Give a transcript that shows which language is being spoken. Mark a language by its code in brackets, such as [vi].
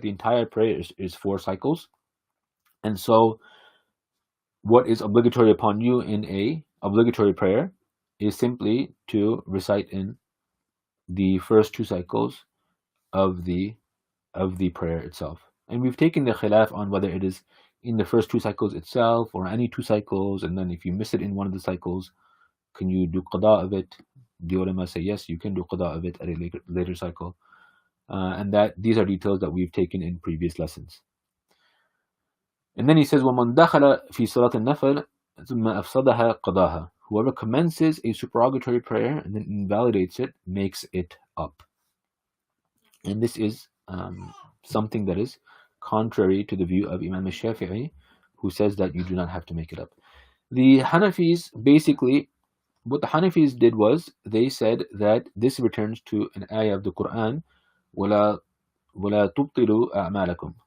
[en] The entire prayer is 4 cycles. And so what is obligatory upon you in a obligatory prayer is simply to recite in the first 2 cycles of the prayer itself. And we've taken the khilaf on whether it is in the first 2 cycles itself, or any 2 cycles, and then if you miss it in one of the cycles, can you do qada of it? The ulama say yes, you can do qada of it at a later cycle. And that these are details that we've taken in previous lessons. [ar] And then he says, وَمَنْ دَخَلَ فِي صَلَاةِ النَّفْلِ ثُمَّ أَفْسَدَهَا قَضَاهَا. [en] Whoever commences a supererogatory prayer and then invalidates it, makes it up. And this is something that is contrary to the view of Imam al-Shafi'i, who says that you do not have to make it up. The Hanafis, basically, what the Hanafis did was, they said that this returns to an ayah of the Quran, وَلَا تُبْطِلُوا أَعْمَالَكُمْ.